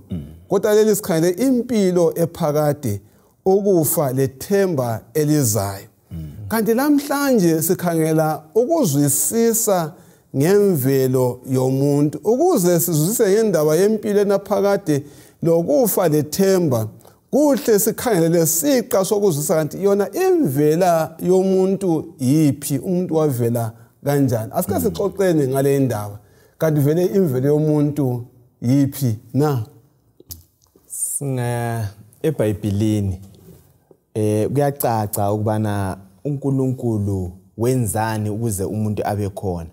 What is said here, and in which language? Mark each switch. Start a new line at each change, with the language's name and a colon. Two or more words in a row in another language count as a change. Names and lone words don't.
North Ndebele: Kodwa leli sikhangele impilo ephakade, ukufa lethemba elizayo. Kanti namhlanje sikhangela ukuzwisisa ngemvelo yomuntu, ukuze sizwisise ngendaba yempilo enaphakade lokufa lethemba. Kuhle sikhangele lesiqa sokuzwisisa kanti yona imvela yomuntu yiphi, umuntu wavela kanjani. Asike sixoxeni ngale ndaba. Kanti vele imvelo yomuntu yiphi na? Singa eBhayibhelini kuyacaca ukubana uNkulunkulu wenzani ukuze umuntu abe khona.